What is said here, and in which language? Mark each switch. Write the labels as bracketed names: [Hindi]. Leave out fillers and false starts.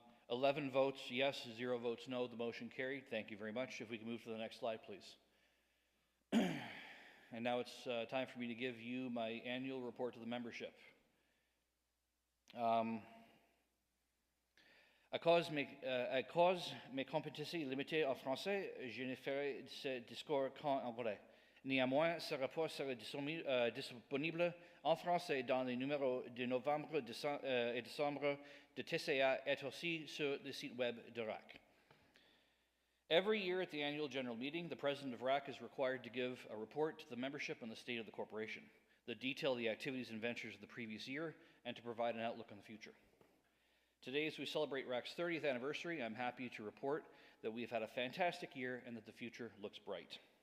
[English] 11 votes yes, 0 votes no. The motion carried. Thank you very much. If we can move to the next slide, please. And now it's time for me to give you my annual report to the membership. [French] À cause mes compétences limitées en français, je ne ferai ce discours qu'en anglais. Néanmoins, ce rapport sera disponible en français dans les numéros de novembre et décembre de TCA et aussi sur le site web de RAC. [English] Every year at the annual general meeting, the president of RAC is required to give a report to the membership on the state of the corporation, that detail the activities and ventures of the previous year, and to provide an outlook on the future. Today, as we celebrate RAC's 30th anniversary, I'm happy to report that we've had a fantastic year and that the future looks bright.